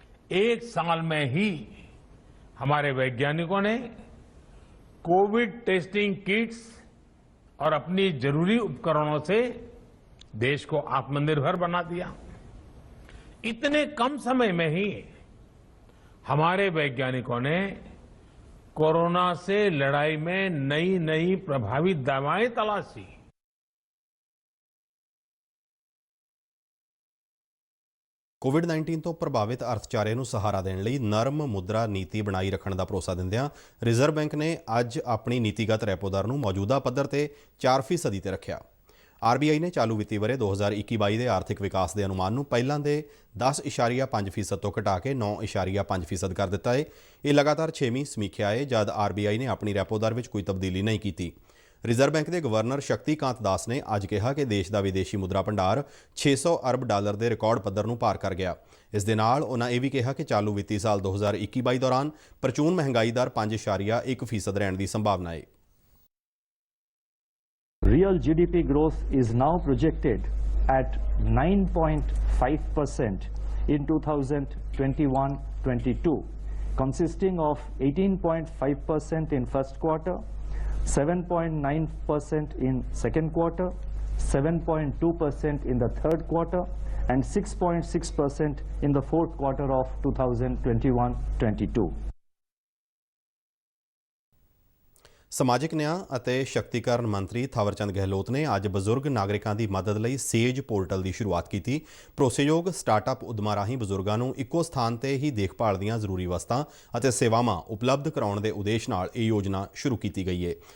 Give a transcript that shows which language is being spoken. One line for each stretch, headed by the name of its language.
Hindi: 1 साल में ही हमारे वैज्ञानिकों ने कोविड टेस्टिंग किट्स और अपनी जरूरी उपकरणों से देश को आत्मनिर्भर बना दिया। इतने कम समय में ही हमारे वैज्ञानिकों ने कोरोना से लड़ाई में नई नई प्रभावी दवाएं तलाशी।
Punjabi: ਕੋਵਿਡ-19 ਤੋਂ ਪ੍ਰਭਾਵਿਤ ਅਰਥਚਾਰੇ ਨੂੰ ਸਹਾਰਾ ਦੇਣ ਲਈ ਨਰਮ ਮੁਦਰਾ ਨੀਤੀ ਬਣਾਈ ਰੱਖਣ ਦਾ ਭਰੋਸਾ ਦਿੰਦਿਆਂ ਰਿਜ਼ਰਵ ਬੈਂਕ ਨੇ ਅੱਜ ਆਪਣੀ ਨੀਤੀਗਤ ਰੈਪੋ ਦਰ ਨੂੰ ਮੌਜੂਦਾ ਪੱਧਰ ਤੇ 4% ਤੇ ਰੱਖਿਆ। RBI ਨੇ ਚਾਲੂ ਵਿੱਤੀ ਵਰ੍ਹੇ 2021-22 ਦੇ ਆਰਥਿਕ ਵਿਕਾਸ ਦੇ ਅਨੁਮਾਨ ਨੂੰ ਪਹਿਲਾਂ ਦੇ 10.5% ਤੋਂ ਘਟਾ ਕੇ 9.5% ਕਰ ਦਿੱਤਾ ਹੈ। ਇਹ ਲਗਾਤਾਰ 6ਵੀਂ ਸਮੀਖਿਆ ਹੈ ਜਦ RBI ਨੇ ਆਪਣੀ ਰੈਪੋ ਦਰ ਵਿੱਚ ਕੋਈ ਤਬਦੀਲੀ ਨਹੀਂ ਕੀਤੀ। ਰਿਜ਼ਰਵ ਬੈਂਕ ਦੇ ਗਵਰਨਰ ਸ਼ਕਤੀਕਾਂਤ ਦਾਸ ਨੇ ਅੱਜ ਕਿਹਾ ਕਿ ਦੇਸ਼ ਦਾ ਵਿਦੇਸ਼ੀ ਮੁਦਰਾ ਭੰਡਾਰ $600 ਅਰਬ ਦੇ ਰਿਕਾਰਡ ਪੱਧਰ ਨੂੰ ਪਾਰ ਕਰ ਗਿਆ। ਇਸ ਦੇ ਨਾਲ ਉਨ੍ਹਾਂ ਇਹ ਵੀ ਕਿਹਾ ਕਿ ਚਾਲੂ ਵਿੱਤੀ ਸਾਲ 2021-22 ਦੌਰਾਨ ਪ੍ਰਚੂਨ ਮਹਿੰਗਾਈ ਦਰ 5.1% ਰਹਿਣ ਦੀ ਸੰਭਾਵਨਾ ਹੈ।
English: Real GDP growth is now projected at 9.5% in 2021-22, consisting of 18.5% in first quarter, 7.9% in second quarter, 7.2% in the third quarter, and 6.6% in the fourth quarter of 2021-22.
Punjabi: ਸਮਾਜਿਕ ਨਿਆਂ ਅਤੇ ਸ਼ਕਤੀਕਰਨ ਮੰਤਰੀ ਥਾਵਰਚੰਦ ਗਹਿਲੋਤ ਨੇ ਅੱਜ ਬਜ਼ੁਰਗ ਨਾਗਰਿਕਾਂ ਦੀ ਮਦਦ ਲਈ ਸੇਜ ਪੋਰਟਲ ਦੀ ਸ਼ੁਰੂਆਤ ਕੀਤੀ। ਭਰੋਸੇਯੋਗ ਸਟਾਰਟਅਪ ਉਦਮਾਂ ਰਾਹੀਂ ਬਜ਼ੁਰਗਾਂ ਨੂੰ ਇੱਕੋ ਸਥਾਨ ਤੇ ਹੀ ਦੇਖਭਾਲ ਦੀਆਂ ਜ਼ਰੂਰੀ ਵਸਤਾਂ ਅਤੇ ਸੇਵਾਵਾਂ ਉਪਲਬਧ ਕਰਾਉਣ ਦੇ ਉਦੇਸ਼ ਨਾਲ ਇਹ ਯੋਜਨਾ ਸ਼ੁਰੂ ਕੀਤੀ ਗਈ ਹੈ।